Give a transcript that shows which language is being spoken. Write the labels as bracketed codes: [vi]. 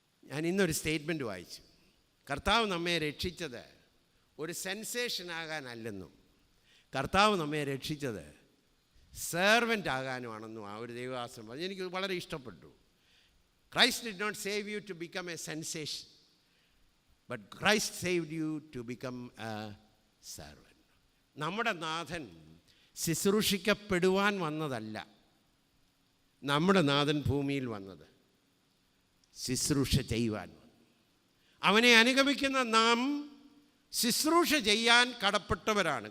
[ml] ഞാൻ ഇന്നൊരു സ്റ്റേറ്റ്മെൻറ്റ് വായിച്ചു. കർത്താവ് നമ്മെ രക്ഷിച്ചത് ഒരു സെൻസേഷനാകാനല്ലെന്നും കർത്താവ് നമ്മെ രക്ഷിച്ചത് സെർവൻ്റ് ആകാനുമാണെന്നും ആ ഒരു ദൈവദാസൻ പറഞ്ഞു. എനിക്ക് വളരെ ഇഷ്ടപ്പെട്ടു. [en] Christ did not save you to become a sensation, but Christ saved you to become a servant. [ml] നമ്മുടെ നാഥൻ ശുശ്രൂഷിക്കപ്പെടുവാൻ വന്നതല്ല. നമ്മുടെ നാഥൻ ഭൂമിയിൽ വന്നത് ശുശ്രൂഷ ചെയ്യുവാൻ വന്നു. അവനെ അനുഗമിക്കുന്ന നാം ശുശ്രൂഷ ചെയ്യാൻ കടപ്പെട്ടവരാണ്.